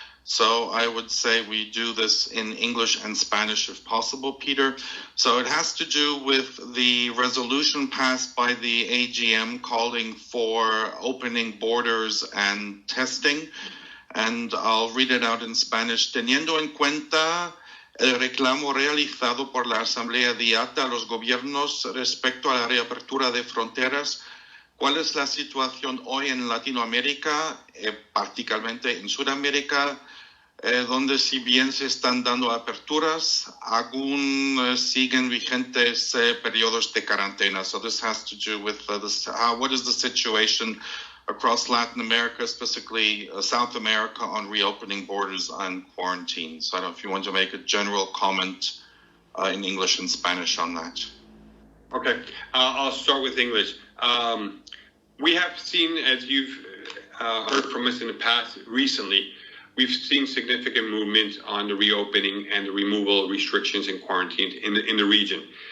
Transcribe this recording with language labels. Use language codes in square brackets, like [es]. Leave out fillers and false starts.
[en] So I would say we do this in English and Spanish if possible, Peter. So it has to do with the resolution passed by the AGM calling for opening borders and testing. And I'll read it out in Spanish. [es] Teniendo en cuenta el reclamo realizado por la Asamblea de IATA a los gobiernos respecto a la reapertura de fronteras, ¿cuál es la situación hoy en Latinoamérica, particularmente en Sudamérica, donde si bien se están dando aperturas, aún siguen vigentes periodos de cuarentena? [en] So this has to do with what is the situation across Latin America, specifically South America, on reopening borders and quarantine. So I don't know if you want to make a general comment in English and Spanish on that. Okay, I'll start with English. We have seen, as you've heard from us in the past recently, we've seen significant movement on the reopening and the removal of restrictions and quarantines in the region.